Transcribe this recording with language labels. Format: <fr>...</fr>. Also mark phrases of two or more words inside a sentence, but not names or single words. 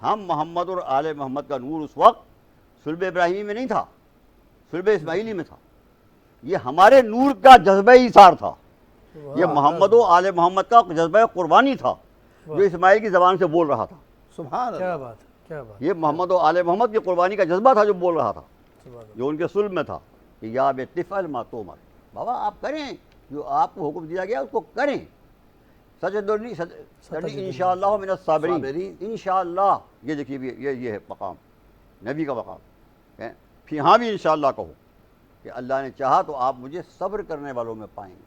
<ur>ہم محمد اور آل محمد کا نور اس وقت صلب ابراہیمی میں نہیں تھا، صلب اسماعیلی میں تھا۔ یہ ہمارے نور کا جذبہ ایثار تھا، یہ محمد و آل محمد کا جذبہ قربانی تھا جو اسماعیل کی زبان سے بول رہا تھا۔ سبحان کیا اللہ۔ بات، کیا بات، یہ محمد و آل محمد کی قربانی کا جذبہ تھا جو بول رہا تھا،</ur> <ar>سبحان اللہ،</ar> <ur>جو ان کے صلب میں تھا کہ</ur> <ar>یا طفل ما تومر،</ar> <ur>بابا آپ کریں جو آپ کو حکم دیا گیا اس کو کریں،</ur> <ar>ستجدنی انشاءاللہ من الصابرین، انشاءاللہ۔</ar> <ur>یہ دیکھیے یہ ہے مقام نبی کا مقام ہے، پھر ہاں بھی</ur> <ar>انشاءاللہ</ar> <ur>کہو کہ اللہ نے چاہا تو آپ مجھے صبر کرنے والوں میں پائیں گے.</ur>